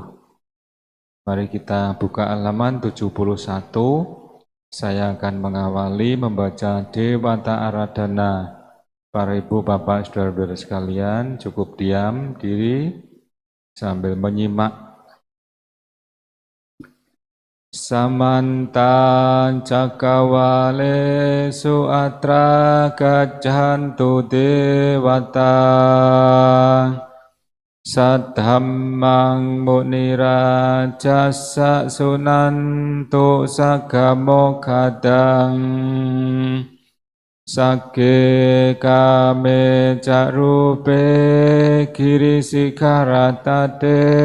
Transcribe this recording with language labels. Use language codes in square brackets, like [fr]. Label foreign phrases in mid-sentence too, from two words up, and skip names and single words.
[id] Mari kita buka halaman 71. Saya akan mengawali membaca Dewata Aradhana. Para ibu, bapak, saudara-saudara sekalian, cukup diam diri sambil menyimak. [pi] Samanta cakawalesu atra gaccantu dewata saddhammang munirajassa sunantu sagamokkhadang sagge kame carupe girisikharatate